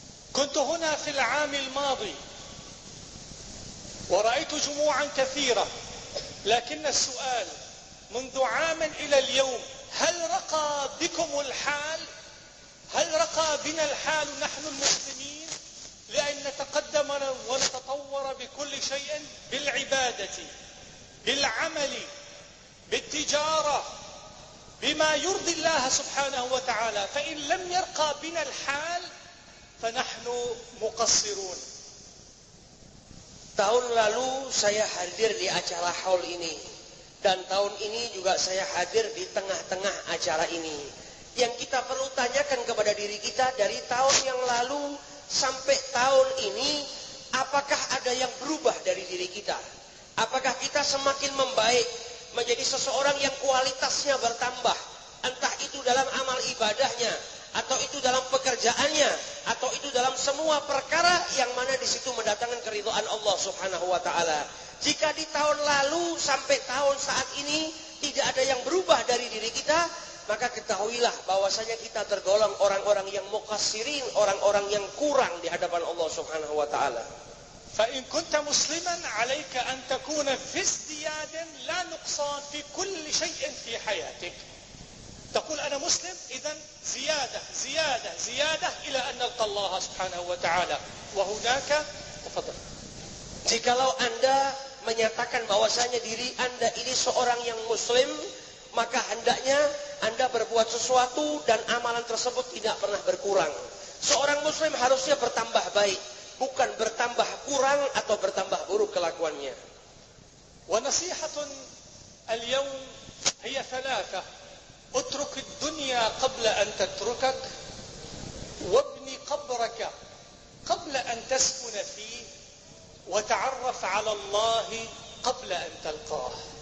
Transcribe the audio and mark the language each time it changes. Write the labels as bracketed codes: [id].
[ar] كنت هنا في العام الماضي ورأيت جموعا كثيرة، لكن السؤال منذ عام إلى اليوم: هل رقى بكم الحال؟ هل رقى بنا الحال نحن المسلمين لأن نتقدم ونتطور بكل شيء، بالعبادة، بالعمل، بالتجارة، بما يرضي الله سبحانه وتعالى؟ فإن لم يرقى بنا الحال فنحن مقصرون. [id] Tahun lalu saya hadir di acara haul ini, dan tahun ini juga saya hadir di tengah-tengah acara ini. Yang kita perlu tanyakan kepada diri kita, dari tahun yang lalu sampai tahun ini, apakah ada yang berubah dari diri kita? Apakah kita semakin membaik, menjadi seseorang yang kualitasnya bertambah, entah itu dalam amal ibadahnya, atau itu dalam pekerjaannya, atau itu dalam semua perkara yang mana di situ mendatangkan keridhaan Allah Subhanahu wa taala. Jika di tahun lalu sampai tahun saat ini tidak ada yang berubah dari diri kita, maka ketahuilah bahwasanya kita tergolong orang-orang yang muqassirin, orang-orang yang kurang di hadapan Allah Subhanahu wa taala. [ar] فإن كنت مسلما عليك أن تكون في ازدياد لا نقصان في كل شيء في حياتك. تقول أنا مسلم، إذن زيادة زيادة زيادة إلى أن نلقى الله سبحانه وتعالى. وهناك تفضل. [id] Jikalau Anda menyatakan bahwasanya diri Anda ini seorang yang muslim, maka hendaknya Anda berbuat sesuatu dan amalan tersebut tidak pernah berkurang. Seorang muslim harusnya bertambah baik, bukan bertambah kurang atau bertambah buruk kelakuannya. [ar] ونصيحة اليوم هي ثلاثة: اترك الدنيا قبل أن تتركك، وابن قبرك قبل أن تسكن فيه، وتعرف على الله قبل أن تلقاه.